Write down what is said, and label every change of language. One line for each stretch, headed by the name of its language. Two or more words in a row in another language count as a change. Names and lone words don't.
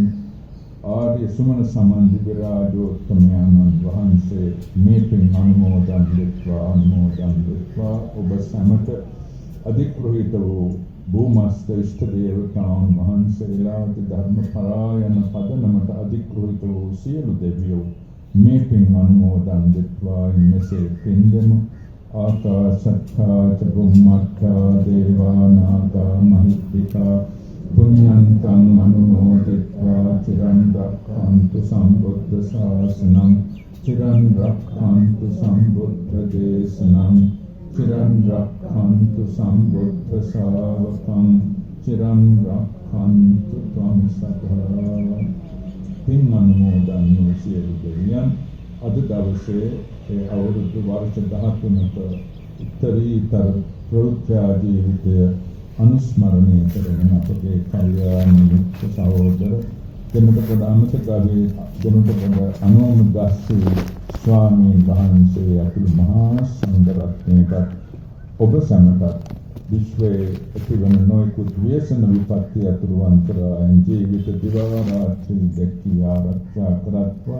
Sinhala: ආර්ය සුමන සමන්දි විරාජෝත්තමයන්න් වහන්සේ මේ පින් අනුමෝදන් වෙත්වා ඔබ සමට අධිග්‍රහිත වූ භූමස්ත ඉෂ්ට දේවතාවුන් වහන්සේලාට ධර්ම පරායන පදනමට අධිග්‍රහිත වූ සියලු දෙවියෝ මේ පින් අනුමෝදන් වෙත්වා මෙසේ පින් දෙමු.
Pali: ආකාශත්තා ච බුම්මත්තා දේවා නාග මහිත්‍තිකා පුඤ්ඤන්තං අනුමෝදිत्वा චිරන් රක්ඛන්තු සම්බුද්ධ ශාසනං චිරන් රක්ඛන්තු සම්බුද්ධ දේශනං චිරන් රක්ඛන්තු සම්බුද්ධ ශාවකං චිරන් රක්ඛන්තු ත්වං සදා.
Sinhala: පින් අනුමෝදන් වූ සියලු දෙවියන් අද දවසේ අවුරුදු වර්ෂ 13ක උත්තරීතර ප්‍රෞද්ධ ජීවිතය අනුස්මරණය කරන අපගේ කල්යාණ මිත්‍ර සහෝදර දෙමළපොළ අමතකගේ දෙමළපොළ අනුමදස්සී ස්වාමීන් වහන්සේ ඇතුළු මහා සංඝරත්නයට ඔබ සැමටත් විශ්වයේ ඇතිවන නොයෙකුත් ව්‍යසන විපත්ති අතුරු අන්තරායන් ජීවිත දිවා රාත්‍රී දැක්කී ආරක්ෂා කරත්වා.